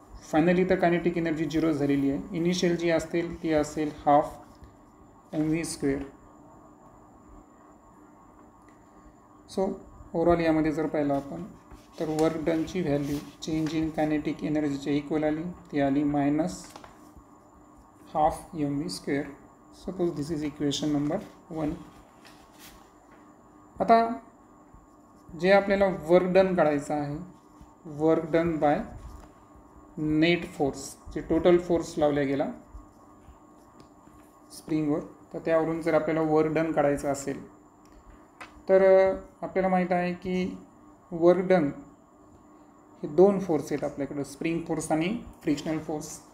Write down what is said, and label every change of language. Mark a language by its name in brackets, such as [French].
[Marathi] Finally तर kinetic energy 0 झालेली आहे. इनिशियल जी असतील ती असेल 12 mv². सो ओव्हरऑल यामध्ये जर पाहिलं आपण तर work डनची value change in kinetic एनर्जीच्या equal आली, ती आली -12 mv². [English] Suppose this is equation number 1. [Marathi] आता जे आपल्याला वर्क डन काढायचं आहे, work done by net force, जे टोटल फोर्स लावला गेला स्प्रिंगवर, तर त्यावरून जर आपल्याला वर्क डन काढायचं असेल तर आपल्याला माहीत आहे की वर्क डन हे 2 फोर्स आहेत आपल्याकडं, स्प्रिंग फोर्स आणि फ्रिक्शनल फोर्स.